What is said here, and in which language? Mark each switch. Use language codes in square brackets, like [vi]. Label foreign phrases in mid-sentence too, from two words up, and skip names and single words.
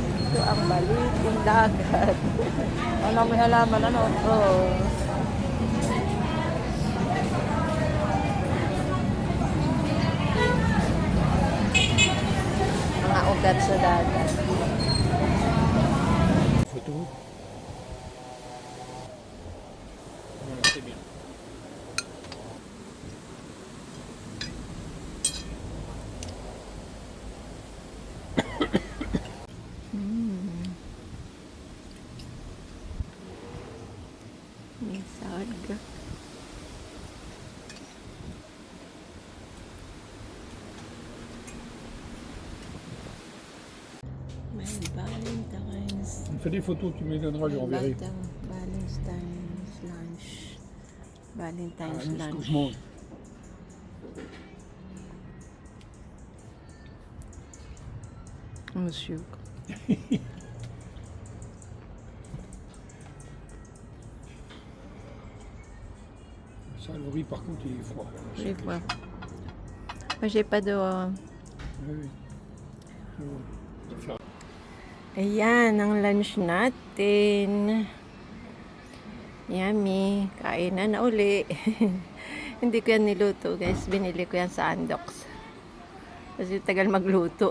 [tl] Ito ang baliting dagat. Ano may halaman, ano? Oh. Mga ugat sa dagat. [fr] Photo. Voilà, c'est bien. [tl] May sarga. May Valentine's. [fr] On fait des photos, tu me les donneras, je renverrai. [en] Valentine's lunch. Valentine's [fr] Ce que [en] lunch. [fr] je mange. Monsieur. Ça, le riz, par contre, il est froid. J'ai pas. Moi, j'ai pas de... Oui, oui. [tl] Ayan, ang lunch natin. Yummy. Kainan na uli. Hindi ko yan niluto, guys. Binili ko yan sa Andox. Kasi tagal magluto.